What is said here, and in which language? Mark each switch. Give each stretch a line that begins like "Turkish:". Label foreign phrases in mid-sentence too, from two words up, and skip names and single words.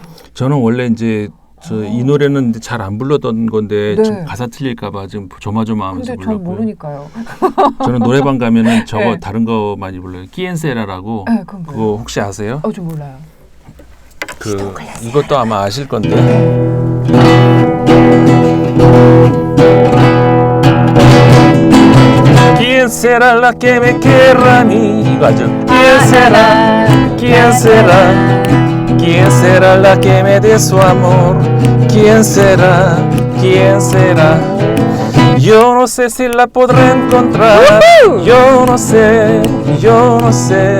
Korean: 저는 원래 이제 이 노래는 잘 안 불렀던 건데 네. 좀 가사 틀릴까봐 지금 조마조마하면서 근데 전 불렀고요. 모르니까요. 저는 노래방 가면은 저거 네. 다른 거 많이 불러요. 끼엔세라라고. 네, 그건 그거 뭐예요? 혹시 아세요? 좀 몰라요. 이것도 아마 아실 건데.
Spanish: ¿Quién será la que me querrá a mí?
Korean: 이거 알죠?
Spanish: ¿Quién será? ¿Quién será? ¿Quién será la que me dé su amor? ¿Quién será? ¿Quién será? Yo no sé si la podré encontrar. Yo no sé, yo no sé.